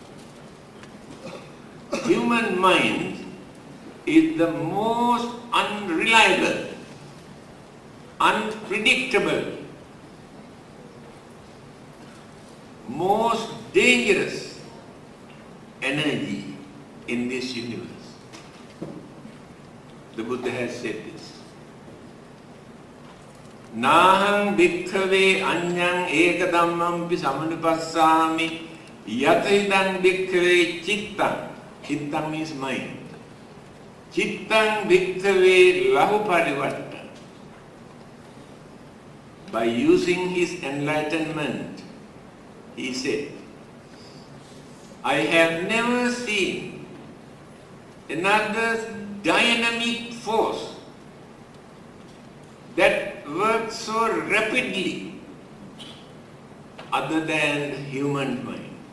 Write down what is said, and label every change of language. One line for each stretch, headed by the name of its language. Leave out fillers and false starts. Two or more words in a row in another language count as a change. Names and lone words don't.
English: Human mind is the most unreliable, unpredictable, most dangerous energy in this universe. The Buddha has said this.
Pali: Naham bhikkhave anyang ekadammampi samanupassami yatidam bhikkhave chittam Chittang
English: is mind.
Pali: Chittang bhikkave lahu parivatta.
English: By using his enlightenment, he said, I have never seen another dynamic force that works so rapidly other than human mind.